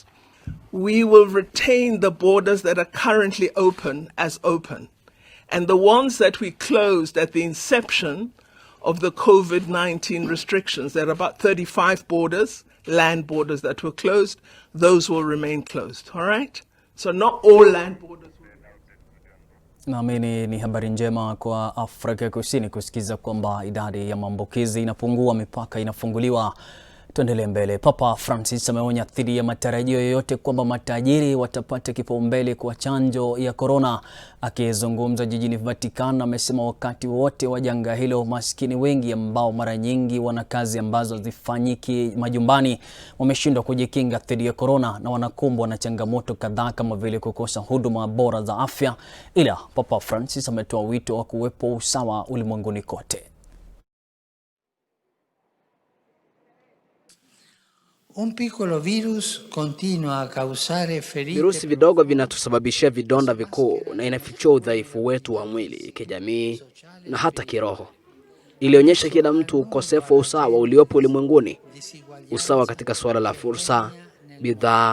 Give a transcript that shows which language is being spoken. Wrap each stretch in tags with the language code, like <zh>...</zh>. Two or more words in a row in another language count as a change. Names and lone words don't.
<en>We will retain the borders that are currently open as open, and the ones that we closed at the inception of the COVID-19 restrictions. There are about 35 borders, land borders that were closed. Those will remain closed, all right? So not all land borders.</en> <sw>Naamini ni habari njema kwa Afrika Kusini kusikiza kwamba idadi ya maambukizi inapungua, mipaka inafunguliwa. Tuendelee mbele. Papa Francis ameonya dhidi ya matarajio yoyote kwamba matajiri watapata kipaumbele kwa chanjo ya corona. Akizungumza jijini Vatican, amesema wakati wote wa janga hilo, maskini wengi ambao mara nyingi wana kazi ambazo zifanyiki majumbani wameshindwa kujikinga dhidi ya corona na wanakumbwa na changamoto kadhaa kama vile kukosa huduma bora za afya. Ila Papa Francis ametoa wito wa kuwepo usawa ulimwenguni kote.</sw> <it>Un piccolo virus continua a causare ferite.</it> <sw>Virusi vidogo vinatusababishia vidonda vikuu na inafichua udhaifu wetu wa mwili, kijamii na hata kiroho. Ilionyesha kila mtu ukosefu wa usawa uliopo ulimwenguni. Usawa katika suala la fursa, bidhaa,</sw>